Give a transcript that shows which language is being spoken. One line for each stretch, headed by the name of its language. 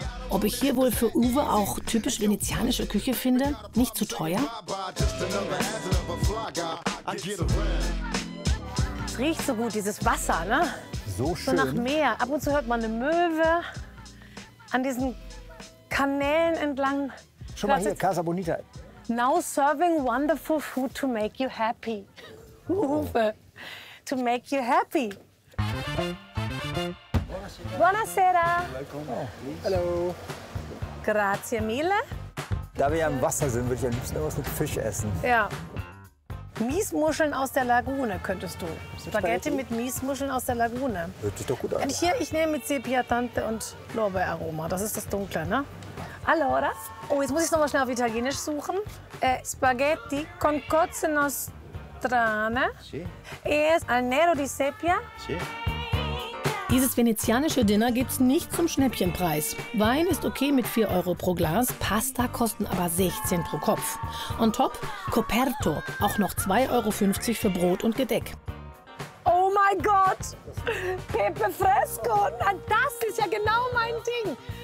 German: Ob ich hier wohl für Uwe auch typisch venezianische Küche finde? Nicht zu teuer? Es riecht so gut, dieses Wasser, ne? So schön. So nach Meer. Ab und zu hört man eine Möwe an diesen Kanälen entlang. Schau mal hier, Casa Bonita.
English: Now serving wonderful food to make you happy. Uwe, to make you happy.
Italian: Buonasera.
German: Hallo.
Italian: Grazie mille.
German: Da wir ja im Wasser sind, würde ich am liebsten was mit Fisch essen. Ja. Miesmuscheln aus der Lagune könntest du. Spaghetti mit Miesmuscheln aus der Lagune. Hört sich doch gut an. Und hier, ich nehme mit Sepia Tante und Lorbeeraroma. Das ist das Dunkle, ne?
Italian: Allora.
German: Oh, jetzt muss ich es noch mal schnell auf Italienisch suchen.
Italian: Spaghetti con cozze nostrane. Sì. E al nero di sepia. Sì.
German: Dieses venezianische Dinner gibt's nicht zum Schnäppchenpreis. Wein ist okay mit 4 Euro pro Glas, Pasta kosten aber 16 pro Kopf.
English: On top,
German: Coperto, auch noch 2,50 Euro für Brot und Gedeck. Oh mein Gott, Pepe Fresco, das ist ja genau mein Ding.